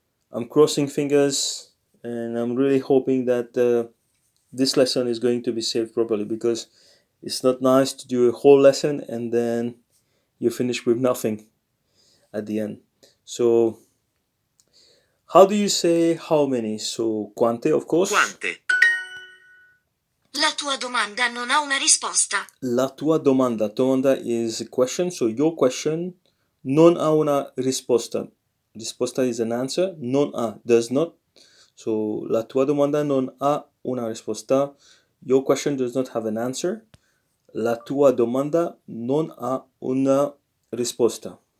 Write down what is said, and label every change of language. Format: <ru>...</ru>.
<en>I'm crossing fingers, and I'm really hoping that this lesson is going to be saved properly, because it's not nice to do a whole lesson and then you finish with nothing at the end. So, how do you say how many? So, quante, of course.</en> <it>Quante? La tua domanda non ha una risposta. La tua domanda.</it> <en>Domanda is a question, so your question</en> <it>non ha una risposta.</it> <en>Risposta is an answer.</en> <it>Non ha,</it> <en>does not. So,</en> <it>la tua domanda non ha una risposta.</it> <en>Your question does not have an answer.</en> <it>La tua domanda non ha una risposta.</it>